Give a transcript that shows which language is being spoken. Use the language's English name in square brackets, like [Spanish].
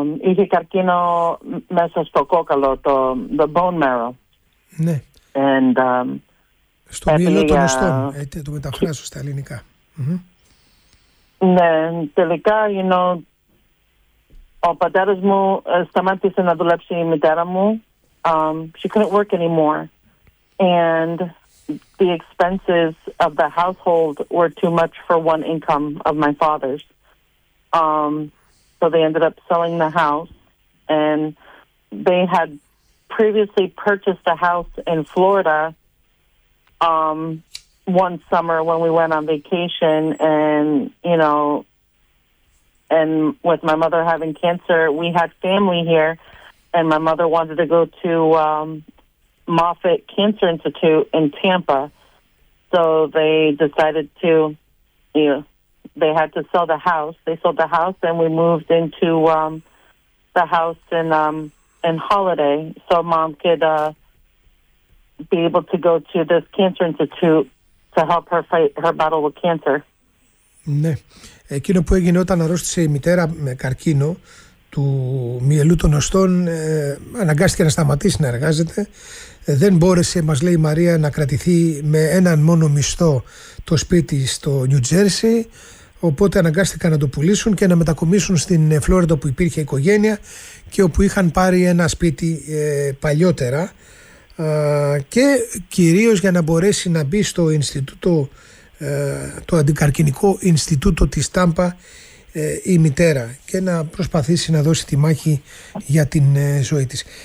[Greek] Είχε καρκίνο μέσα στο κόκαλο, [English] the bone marrow. [Greek] Ναι. [English] And, [Greek] στο μυαλό των οστών, το μεταφράζω στα ελληνικά. Ναι, τελικά, you know, ο πατέρας μου σταμάτησε να δουλέψει η μητέρα μου. [English] She couldn't work anymore. And... the expenses of the household were too much for one income of my father's. So they ended up selling the house, and they had previously purchased a house in Florida one summer when we went on vacation, and, you know, and with my mother having cancer, we had family here, and my mother wanted to go to Moffitt Cancer Institute in Tampa. So they decided to, you know, they had to sell the house. They sold the house and we moved into the house in Holiday so mom could be able to go to this cancer institute to help her fight her battle with cancer. [Greek] Ναι. Εκείνο που έγινε όταν αρρώστησε η μητέρα με καρκίνο του μυελού των οστών, αναγκάστηκε να σταματήσει να εργάζεται. Δεν μπόρεσε, μας λέει η Μαρία, να κρατηθεί με έναν μόνο μισθό το σπίτι στο New Jersey, οπότε αναγκάστηκαν να το πουλήσουν και να μετακομίσουν στην Φλόριντα που υπήρχε οικογένεια και όπου είχαν πάρει ένα σπίτι παλιότερα, και κυρίως για να μπορέσει να μπει στο Ινστιτούτο, το Αντικαρκινικό Ινστιτούτο της Τάμπα, η μητέρα, και να προσπαθήσει να δώσει τη μάχη για την ζωή της.